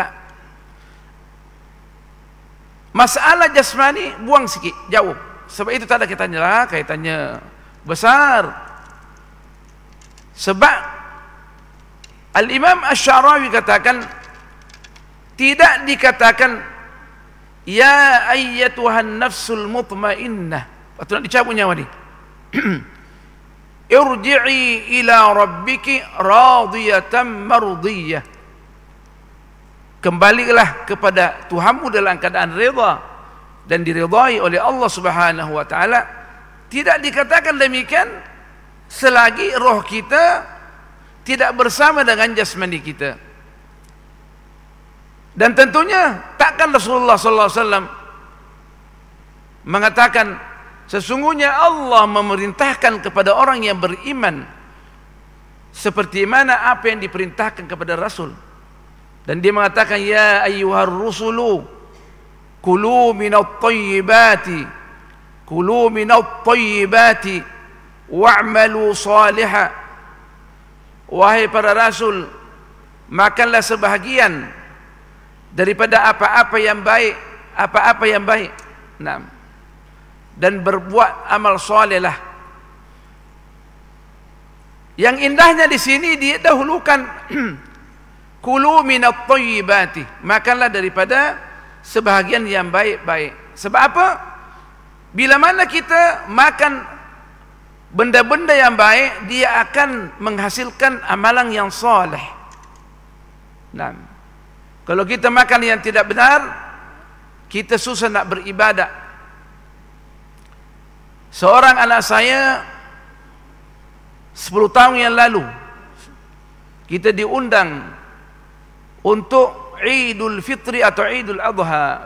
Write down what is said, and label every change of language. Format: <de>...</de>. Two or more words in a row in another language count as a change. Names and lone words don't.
<ms>Masalah jasmani buang sikit, jauh. Sebab itu tak ada kaitannya besar. Sebab Al-Imam Asy-Syarawi katakan, tidak dikatakan</ms> <ar>يا أيتها النفس المطمئنة,</ar> <ms>atau nak dicabut nyawa ni,</ms> <ar>ارجعي إلى ربك راضية مرضية.</ar> <ms>kembalilah kepada Tuhanmu dalam keadaan reda dan diridai oleh Allah</ms> <ar>سبحانه وتعالى.</ar> <ms>Tidak dikatakan demikian selagi roh kita tidak bersama dengan jasmani kita. Dan tentunya takkan Rasulullah</ms> <ar>صلى الله عليه وسلم</ar> <ms>mengatakan sesungguhnya Allah memerintahkan kepada orang yang beriman seperti mana apa yang diperintahkan kepada Rasul. Dan dia mengatakan,</ms> <ar>يا أيها الرسل كلوا من الطيبات واعملوا صالحا.</ar> <ms>Wahai para rasul, makanlah sebahagian daripada apa-apa yang baik, nah, dan berbuat amal salehlah. Yang indahnya di sini dia dahulukan</ms> <ar>كلوا من الطيبات,</ar> <ms>makanlah daripada sebahagian yang baik-baik. Sebab apa? Bila mana kita makan benda-benda yang baik, dia akan menghasilkan amalan yang saleh. Nah, kalau kita makan yang tidak benar, kita susah nak beribadah. Seorang anak saya 10 tahun yang lalu, kita diundang untuk Idul Fitri atau Idul Adha.</ms>